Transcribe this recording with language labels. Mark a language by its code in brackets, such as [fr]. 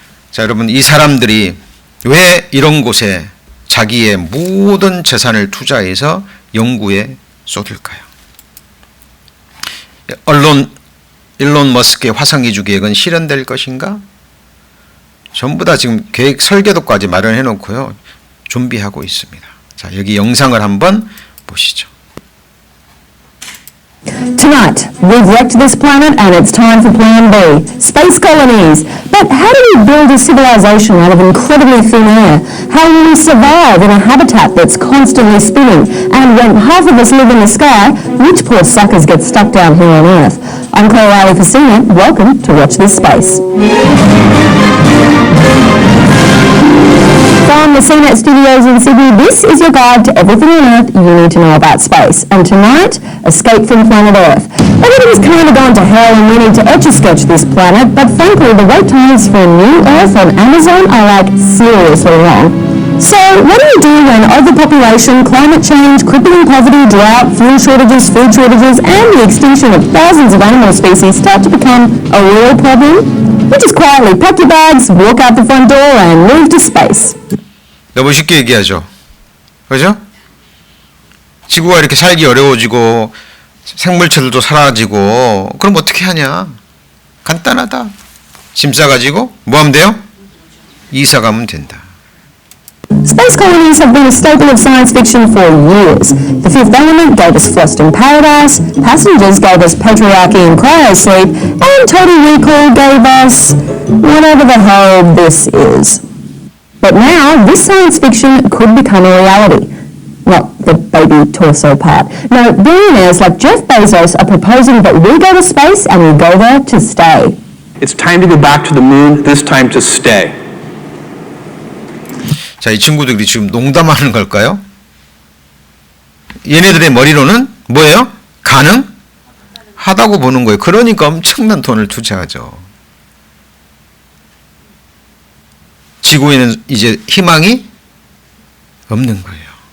[ko] 자, 여러분, 이 사람들이 왜 이런 곳에 자기의 모든 재산을 투자해서 연구에 쏟을까요? 일론 머스크의 화성 이주 계획은 실현될 것인가? 전부 다 지금 계획 설계도까지 마련해 놓고요. 준비하고 있습니다. 자, 여기 영상을 한번 보시죠. [en] Tonight, we've wrecked this planet and it's time for Plan B, space colonies. But how do we build a civilization out of incredibly thin air? How will we survive in a habitat that's constantly spinning? And when half of us live in the sky, which poor suckers get stuck down here on Earth? I'm Claire Riley-Facina. Welcome to Watch This Space. From the CNET studios in Sydney, this is your guide to everything on Earth you need to know about space. And tonight, escape from planet Earth. Everything's kind of gone to hell and we need to etch-a-sketch this planet, but frankly, the wait times for a new Earth on Amazon are like seriously long. So, what do you do when overpopulation, climate change, crippling poverty, drought, fuel shortages, food shortages, and the extinction of thousands of animal species start to become a real problem? You just quietly pack your bags, walk out the front door, and move to space. [ko] 너무 쉽게 얘기하죠. 그죠? 지구가 이렇게 살기 어려워지고 생물체들도 사라지고 그럼 어떻게 하냐? 간단하다. 짐 싸가지고 뭐 하면 돼요? 이사 가면 된다. [en] Space colonies have been a staple of science fiction for years. The Fifth Element gave us Frost in Paradise, Passengers gave us Patriarchy and Cryosleep, and Total Recall gave us whatever the hell this is. But now, this science fiction could become a reality. Not the baby torso part. No, billionaires like Jeff Bezos are proposing that we go to space and we go there to stay. It's time to go back to the moon, this time to stay. [ko] 자, 이 친구들이 지금 농담하는 걸까요? 얘네들의 머리로는 뭐예요? 가능하다고 보는 거예요. 그러니까 엄청난 돈을 투자하죠. 지구에는 이제 희망이 없는 거예요.